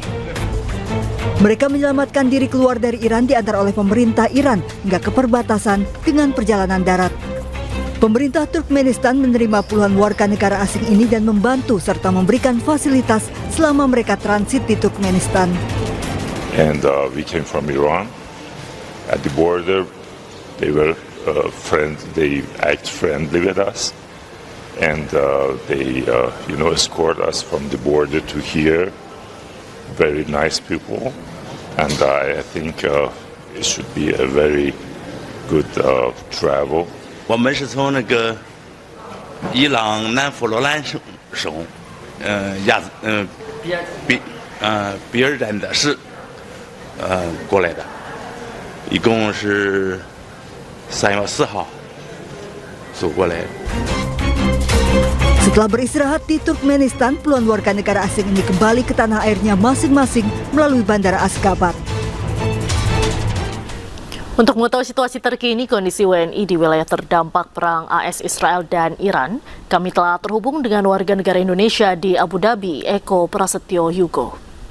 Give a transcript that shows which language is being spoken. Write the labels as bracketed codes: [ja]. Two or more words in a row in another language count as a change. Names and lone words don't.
[id] Mereka menyelamatkan diri keluar dari Iran diantar oleh pemerintah Iran hingga ke perbatasan dengan perjalanan darat. Pemerintah Turkmenistan menerima puluhan warga negara asing ini dan membantu serta memberikan fasilitas selama mereka transit di Turkmenistan. [en] And we came from Iran. At the border, they were they act friendly with us, and they escort us from the border to here. Very nice people, and I think it should be a very good travel. [zh] 我们是从那个伊朗南弗罗兰省比尔丹的市过来的。一共是3月4号走过来的。 [id] Setelah beristirahat di Turkmenistan, puluhan warga negara asing ini kembali ke tanah airnya masing-masing melalui Bandara Ashgabat. Untuk mengetahui situasi terkini kondisi WNI di wilayah terdampak perang AS Israel dan Iran, kami telah terhubung dengan warga negara Indonesia di Abu Dhabi, Eko Prasetyo Yugo.